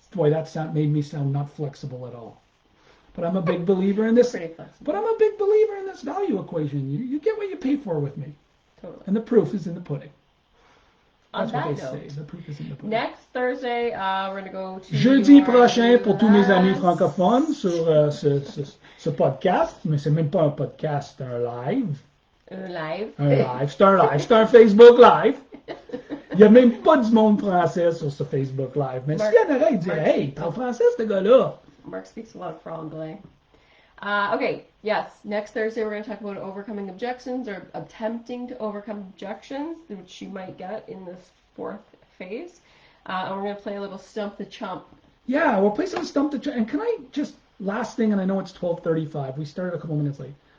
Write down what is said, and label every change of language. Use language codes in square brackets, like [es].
[en] Boy, that made me sound not flexible at all. But I'm a big believer in this. Pretty flexible. But I'm a big believer in this value equation. You get what you pay for with me. Totally. And the proof is in the pudding. On That's what that they note, say. The proof is in the pudding. next Thursday, we're going to go to [fr] Jeudi prochain pour tous mes amis francophones sur ce podcast. Mais c'est même pas un podcast, c'est un live. Un live. Un live. C'est un live. C'est un Facebook live. Il n'y a même pas du monde français sur ce Facebook live. Mais s'il y en aurait, il dirait, hey, parle français, ce gars-là. [en] Mark speaks a lot of franglais. Okay, yes. Next Thursday, we're going to talk about overcoming objections or attempting to overcome objections, which you might get in this 4th phase. And we're going to play a little Stump the Chump. Yeah, we'll play some Stump the Chump. And can I just, last thing, and I know it's 12:35. We started a couple minutes late.